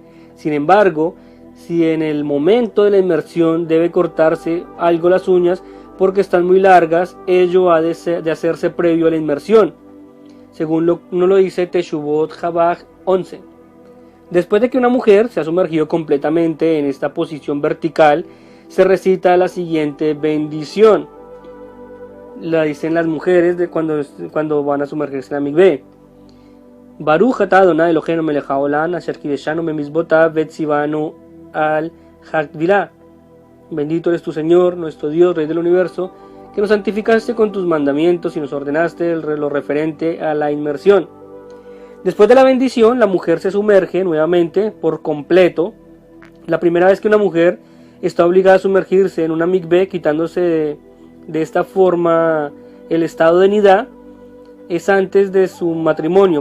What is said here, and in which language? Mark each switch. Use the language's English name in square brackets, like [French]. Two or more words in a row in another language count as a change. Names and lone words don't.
[Spanish] Sin embargo, si en el momento de la inmersión debe cortarse algo las uñas porque están muy largas, ello ha de hacerse previo a la inmersión, según nos lo dice Teshuvot Habaj 11. Después de que una mujer se ha sumergido completamente en esta posición vertical, se recita la siguiente bendición. La dicen las mujeres cuando van a sumergirse en la mikveh. [Hebrew] ברוך אתה אדני אלוהינו מלך העולם אשר קדשנו במצוותיו וצונו על הטבילה. [Spanish] Bendito eres tu Señor, nuestro Dios, Rey del universo, que nos santificaste con tus mandamientos y nos ordenaste lo referente a la inmersión. Después de la bendición, la mujer se sumerge nuevamente por completo. La primera vez que una mujer está obligada a sumergirse en una mikveh, quitándose de esta forma el estado de nidá, es antes de su matrimonio.